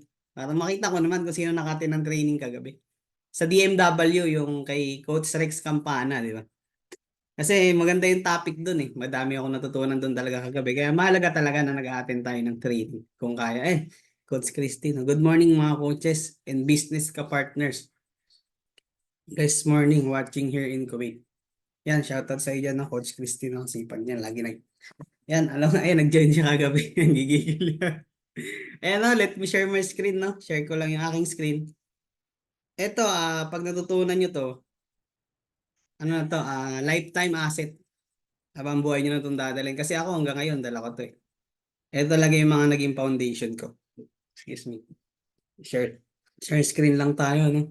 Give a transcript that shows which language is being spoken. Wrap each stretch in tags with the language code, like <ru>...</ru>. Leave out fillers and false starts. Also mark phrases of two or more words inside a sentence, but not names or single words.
<tl>Para makita ko naman kung sino naka-attend ng training kagabi. Sa DMW, yung kay Coach Rex Campana, di ba? Kasi maganda yung topic doon eh. Madami ako natutunan doon talaga kagabi. Kaya mahalaga talaga na nag-attend tayo ng training. Kung kaya. Coach Christine.</tl> <en>Good morning</en> <tl>mga</tl> <en>coaches and business ka-partners. Guys, morning watching here in Kuwait.</en> <tl>Yan, shoutout sa iyo dyan, no? Coach Christine. Ang sipag niyan. Lagi Yan, alam nga, nag-join siya kagabi. Gigigil yan. Ayan, no?</tl> <en>Let me share my screen, no?</en> <tl>Share ko lang yung aking screen. Ito, pag natutunan nyo to, ano na to,</tl> <en>lifetime asset.</en> <tl>Habang buhay nyo na itong dadalhin. Kasi ako hanggang ngayon, dala ko to eh. Ito talaga yung mga naging foundation ko.</tl> <en>Excuse me. Share screen</en> <tl>lang tayo, no?</tl>